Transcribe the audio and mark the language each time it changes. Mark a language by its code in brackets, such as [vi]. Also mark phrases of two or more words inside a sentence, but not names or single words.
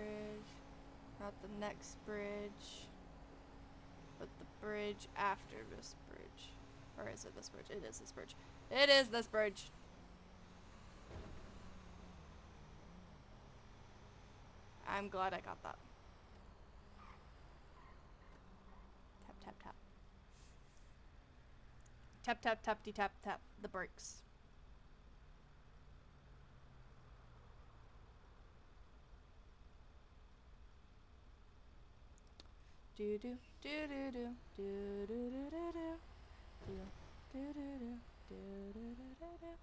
[en] Not the next bridge. But the bridge after this bridge. Or is it this bridge? It is this bridge. It is this bridge. I'm glad I got that. Tap, tap, tap. Tap, tap, tappity, tap, tap. The brakes. Do do do do do do do do do do do do do do do do do.